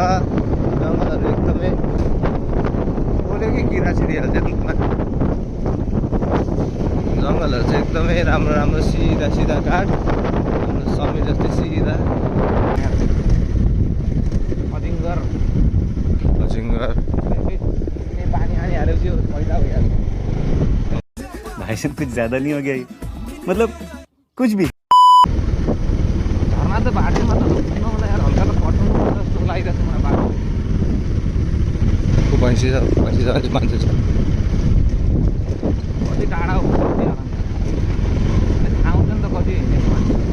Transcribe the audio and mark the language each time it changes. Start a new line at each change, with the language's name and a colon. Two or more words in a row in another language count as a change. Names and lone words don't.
Nepali: जङ्गलहरू एकदमै बोल्यो कि किरा छिरिहाल्छ रुखमा। जङ्गलहरू चाहिँ एकदमै राम्रो राम्रो सिधा सिधा काठ, हाम्रो समीर जस्तै सिधा। अजिङ्गर पानी हानी हालेपछि पैदा भइहाल्छ।
Hindi: भाई साहब कुछ ज्यादा नहीं हो गया ये? मतलब कुछ भी।
Nepali: झर्ना त बाटोमा त नहुँदा यार, हल्का त कटाउनु जस्तो लागिरहेको छ मलाई बाटो। भैँसी छ अझै मान्छे छ। कति टाढा हो आउँछ नि त कति हिँडेको मान्छे।